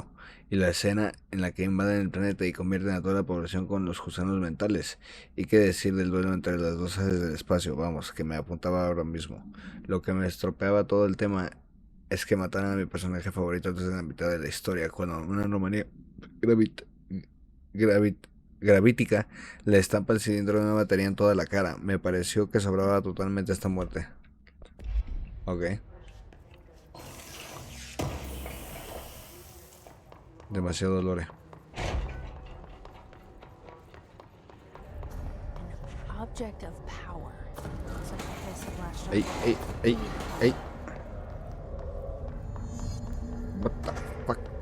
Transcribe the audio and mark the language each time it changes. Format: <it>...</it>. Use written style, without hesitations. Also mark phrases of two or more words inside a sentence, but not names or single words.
<es>Y la escena en la que invaden el planeta y convierten a toda la población con los gusanos mentales. Y qué decir del duelo entre las dos aves del espacio, vamos, que me apuntaba ahora mismo. Lo que me estropeaba todo el tema es que mataran a mi personaje favorito antes de la mitad de la historia, cuando una anomalía gravit, gravit, gravítica le estampa el cilindro de una batería en toda la cara. Me pareció que sobraba totalmente esta muerte. Ok. Demasiado dolor.</es> <en>An object of power. Such a piece of last Ey, ey, ey, ey. What the fuck?</en>